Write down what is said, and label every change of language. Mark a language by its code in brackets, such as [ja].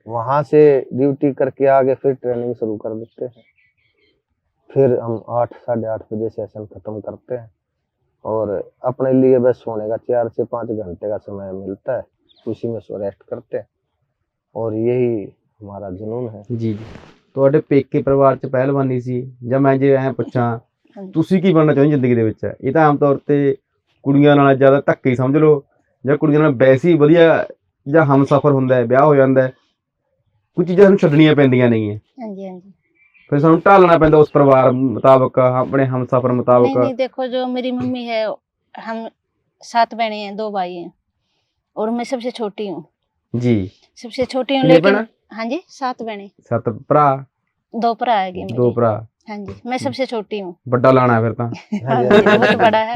[hi] वहां से ड्यूटी करके आगे फिर ट्रेनिंग शुरू कर देते हैं। फिर हम 8-8:30 बजे सेशन खत्म करते हैं और अपने लिए बस सोने का 4 से 5 घंटे का समय मिलता है, उसी में सो रेस्ट करते हैं और यही हमारा जुनून है। जी। [pa] ਤੁਹਾਡੇ ਪੇਕੇ ਪਰਿਵਾਰ ਚ ਪਹਿਲਵਾਨੀ ਸੀ ਜਾਂ ਮੈਂ ਜੇ ਐ ਪੁੱਛਾਂ ਤੁਸੀਂ ਕੀ ਬਣਨਾ ਚਾਹੁੰਦੇ ਜ਼ਿੰਦਗੀ ਦੇ ਵਿੱਚ? ਇਹ ਤਾਂ ਆਮ ਤੌਰ ਤੇ ਕੁੜੀਆਂ ਨਾਲ ਜ਼ਿਆਦਾ ਧੱਕੇ ਸਮਝ ਲਓ ਜਾਂ ਕੁੜੀਆਂ ਨਾਲ ਵੈਸੇ ਹੀ ਵਧੀਆ ਜਾਂ ਹਮਸਫਰ ਹੁੰਦਾ ਹੈ, ਵਿਆਹ ਹੋ ਜਾਂਦਾ ਹੈ, ਕੁਝ ਚੀਜ਼ਾਂ ਸਾਨੂੰ ਛੱਡਣੀਆਂ ਪੈਂਦੀਆਂ ਨਹੀਂ ਹੈ। ਹਾਂਜੀ ਹਾਂਜੀ। फिर ਸਾਨੂੰ ਢਾਲਣਾ ਪੈਂਦਾ ਉਸ ਪਰਿਵਾਰ ਮੁਤਾਬਕ, ਆਪਣੇ ਹਮਸਫਰ ਮੁਤਾਬਕ। [hi] नहीं देखो जो मेरी मम्मी है, हम 7 बहनें हैं, 2 भाई हैं और मैं सबसे छोटी हूँ जी। सबसे छोटी हूँ। कितने लेकिन [pa] भैणा? [hi] हाँ जी 7 बहनें, [pa] 7 ਭਰਾ [hi] 2 भरा है मेरे। [pa] 2 ਭਰਾ। [hi] हाँ जी मैं सबसे छोटी हूँ। [pa] ਵੱਡਾ ਲਾਣਾ ਹੈ ਫਿਰ ਤਾਂ। [hi] हाँ जी बहुत बड़ा है,